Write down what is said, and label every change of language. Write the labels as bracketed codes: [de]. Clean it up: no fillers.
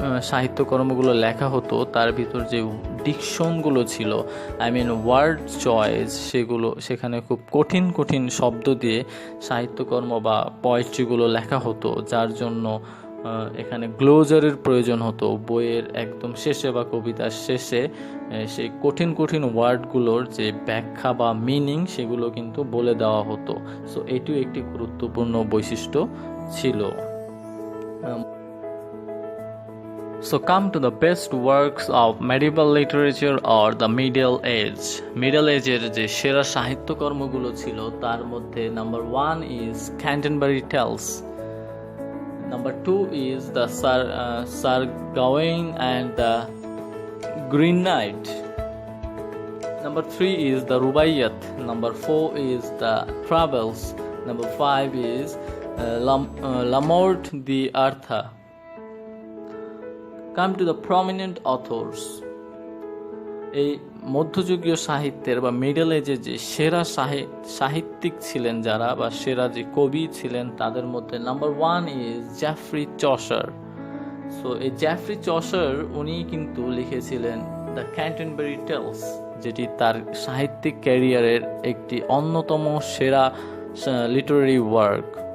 [bn] সাহিত্যকর্মগুলো লেখা হতো তার ভিতর যে ডিকশনগুলো ছিল, আই মিন ওয়ার্ড চয়েস, সেখানে খুব কঠিন কঠিন শব্দ দিয়ে সাহিত্যকর্ম বা পোয়েট্রিগুলো লেখা হতো, যার জন্য এখানে গ্লোজারের প্রয়োজন হতো। বইয়ের একদম শেষে বা কবিতার শেষে সেই কঠিন কঠিন ওয়ার্ডগুলোর যে ব্যাখ্যা বা মিনিং সেগুলো কিন্তু বলে দেওয়া হতো। সো এটিও একটি গুরুত্বপূর্ণ বৈশিষ্ট্য ছিল। [en] So come to the best works of medieval literature or the Middle Age. [bn] Middle Age এর যে সেরা সাহিত্যকর্মগুলো ছিল তার মধ্যে number 1 is Canterbury Tales. [en] Number 2 is the Sir Gawain and the Green Knight. Number 3 is the Rubaiyat. Number 4 is the Travels. Number 5 is La Mort d'Arthur. Come to the prominent authors. [bn] এই মধ্যযুগীয় সাহিত্যের বা middle এজে যে সেরা সাহিত্যিক ছিলেন যারা, বা সেরা যে কবি ছিলেন, তাদের মধ্যে নাম্বার 1 ইজ জ্যাফ্রি চসার। সো এই জ্যাফ্রি চসার উনি কিন্তু লিখেছিলেন দ্য ক্যান্টারবারি টেলস, যেটি তার সাহিত্যিক ক্যারিয়ারের একটি অন্যতম সেরা লিটারারি ওয়ার্ক।